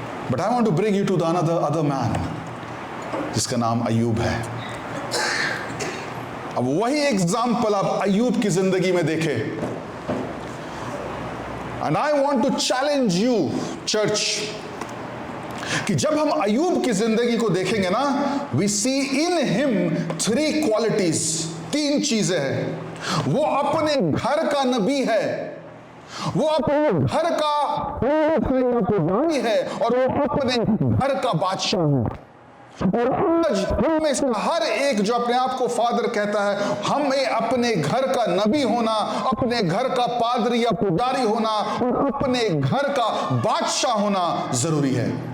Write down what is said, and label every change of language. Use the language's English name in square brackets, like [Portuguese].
[English] But I want to bring you to the other man, [Hindi] जिसका नाम अय्यूब है। अब वही एग्जाम्पल आप अय्यूब की जिंदगी में देखें। [English] And I want to challenge you, church, [Hindi] कि जब हम अय्यूब की जिंदगी को देखेंगे ना, [English] we see in him 3 qualities, [Hindi] 3 चीजें हैं। वो अपने घर का नबी है, वो अपने घर का पुजारी है, और वो अपने घर का बादशाह है। और आज हम में से हर एक जो अपने आप को फादर कहता है, हमें अपने घर का नबी होना, अपने घर का पादरी या पुजारी होना, और अपने घर का बादशाह होना जरूरी है।